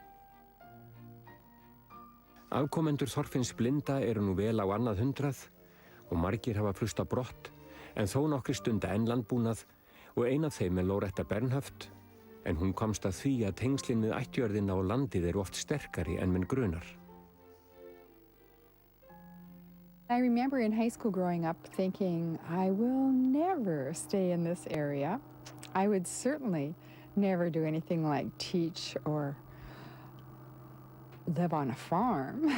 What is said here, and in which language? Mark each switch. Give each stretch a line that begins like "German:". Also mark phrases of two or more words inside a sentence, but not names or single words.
Icelandic: Afkomendur Þorfinns blinda eru nú vel á annað 100 og margir hafa flust á brott, en þó nokkrir stunda enn landbúnað og ein af þeim er Loretta Bernhöft, en hún komst að því að tengslin við ættjörðina og landið eru oft sterkari en menn grunar.
English: I remember in high school growing up thinking, I will never stay in this area. I would certainly never do anything like teach or live on a farm.